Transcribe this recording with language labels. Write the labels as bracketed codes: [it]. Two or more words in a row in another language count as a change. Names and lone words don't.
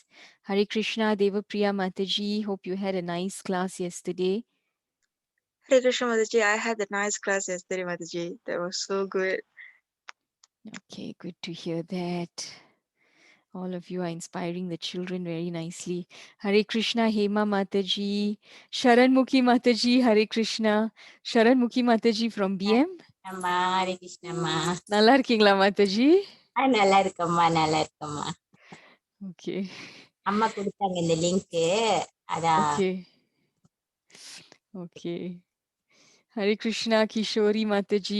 [en] Hare Krishna, Devapriya Mataji. Hope you had a nice class yesterday. Hare Krishna Mataji, I had a nice class yesterday, Mataji. That was so good. Okay, good to hear that. All of you are inspiring the children very nicely. Hare Krishna, Hema Mataji. Sharan Mukhi Mataji, Hare Krishna. Sharan Mukhi Mataji from BM. [ta] அம்மா ஹரே கிருஷ்ணம்மா நல்லா இருக்கீங்களா Mataji? நல்லா இருக்கம்மா நல்லா இருக்கம்மா [en] Okay. [ta] அம்மா கொடுத்தாங்க இந்த லிங்க் அதான் [en] Okay. Okay. Hare Krishna, Kishori Mataji.